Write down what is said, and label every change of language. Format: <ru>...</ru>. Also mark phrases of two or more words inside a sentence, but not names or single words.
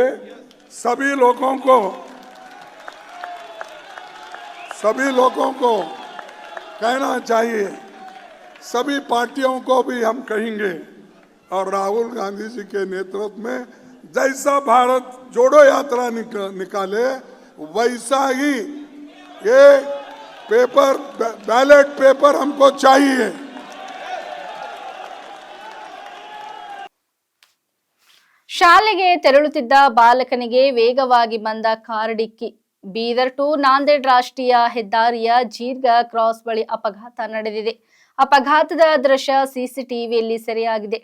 <hi>सभी लोगों को कहना चाहिए, सभी पार्टियों को भी हम कहेंगे. और राहुल गांधी जी के नेतृत्व में जैसा भारत जोड़ो यात्रा निकाले, वैसा ही ये पेपर, बैलेट पेपर हमको चाहिए.</hi> <kn>ಶಾಲೆಗೆ ತೆರಳುತ್ತಿದ್ದ ಬಾಲಕನಿಗೆ ವೇಗವಾಗಿ ಬಂದ ಕಾರ್ ಡಿಕ್ಕಿ. ಬೀದರ್ ಟು ನಾಂದೇಡ್ ರಾಷ್ಟ್ರೀಯ ಹೆದ್ದಾರಿಯ ಜೀರ್ಗ ಕ್ರಾಸ್ ಬಳಿ ಅಪಘಾತ ನಡೆದಿದೆ. ಅಪಘಾತದ ದೃಶ್ಯ ಸಿಸಿಟಿವಿಯಲ್ಲಿ ಸೆರೆಯಾಗಿದೆ.</kn>